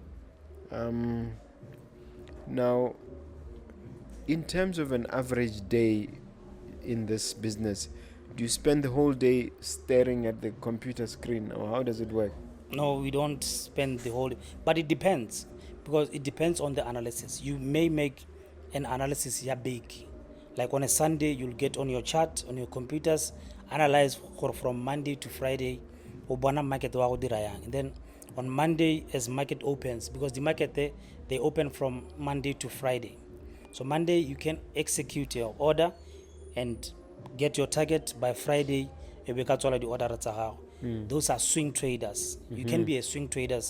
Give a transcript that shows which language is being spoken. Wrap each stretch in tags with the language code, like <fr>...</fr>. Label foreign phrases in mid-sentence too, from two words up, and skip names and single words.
<en>Now, in terms of an average day in this business, do you spend the whole day staring at the computer screen, or how does it work? No, we don't spend the whole day, but it depends, because it depends on the analysis. You may make an analysis big, like on a Sunday you'll get on your chart on your computers, analyze from Monday to Friday</en> <tn>obana market wa go dira yang.</tn> <en>And then on Monday, as market opens, because the market they open from Monday to Friday, so Monday you can execute your order and get your target by Friday. The order. Those are swing traders. You can be a swing traders.</en>